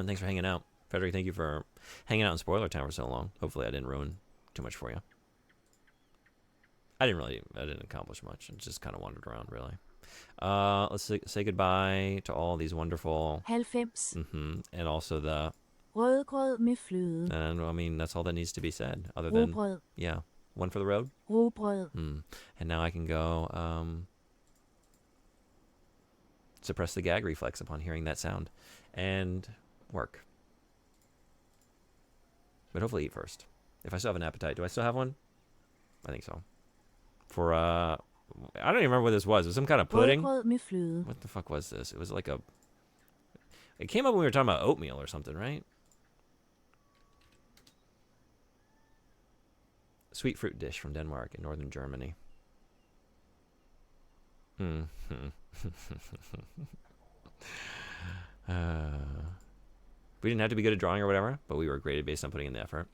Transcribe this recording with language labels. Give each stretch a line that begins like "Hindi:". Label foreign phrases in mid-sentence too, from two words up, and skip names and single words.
English: Thanks for hanging out. Frederick, thank you for hanging out in Spoiler Town for so long. Hopefully I didn't ruin too much for you. I didn't accomplish much. I just kind of wandered around, really. Let's say goodbye to all these wonderful... 90. And also the...
Danish: Rødgrød med fløde.
English: And, I mean, that's all that needs to be said. Other than... Rugbrød. Yeah. One for the road? Rugbrød. And now I can go... suppress the gag reflex upon hearing that sound. And work. But hopefully eat first. If I still have an appetite. Do I still have one? I think so. For, I don't even remember what this was. It was some kind of pudding.
Danish: Rødgrød med fløde.
English: What the fuck was this? It was like a... It came up when we were talking about oatmeal or something, right? Sweet fruit dish from Denmark in northern Germany. We didn't have to be good at drawing or whatever, but we were graded based on putting in the effort.